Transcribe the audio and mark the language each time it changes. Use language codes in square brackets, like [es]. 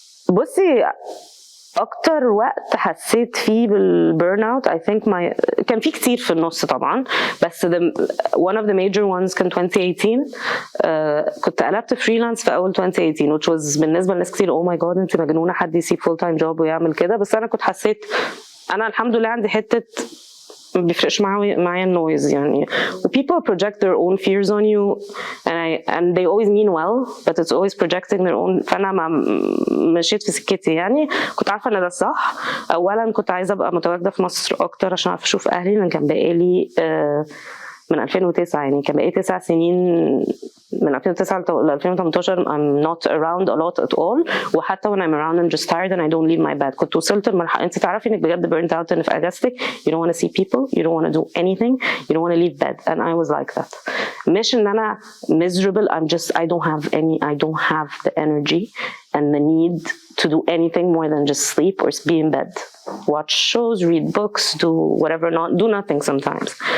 [ar] بصي اكتر وقت حسيت فيه بالبيرن اوت [en] I think [ar] كان في كتير في النص طبعا بس [en] one of the major ones [ar] كان 2018. كنت قلبت فريلانس في اول 2018 [en] which was [ar] بالنسبه لناس كتير [en] oh my god [ar] انت مجنونه حد يسيب [en] full time job [ar] ويعمل كده. بس انا كنت حسيت انا الحمد لله عندي حته ما بيفرقش معايا النويز يعني [en] people project their own fears on you and they always mean well but it's always projecting their own. [ar] فأنا مشيت في سكتي يعني كنت عارفة ان ده الصح. اولا كنت عايزة ابقى متواجدة في مصر اكتر عشان اعرف اشوف اهلي لان كان بقالي من 2009 يعني كان بقالي 9 سنين من 2009 ل 2018 [en] I'm not around a lot at all [ar] وحتى [en] when I'm around I'm just tired and I don't leave my bed. [ar] كنت وصلت لمرحلة انت تعرفي انك بجد [en] burnt out and [ar] في اجازتك [en] you don't want to see people you don't want to do anything you don't want to leave bed and I was like that. [ar] مش ان انا [en] miserable I don't have the energy and the need to do anything more than just sleep or be in bed, watch shows, read books, do whatever, do nothing sometimes.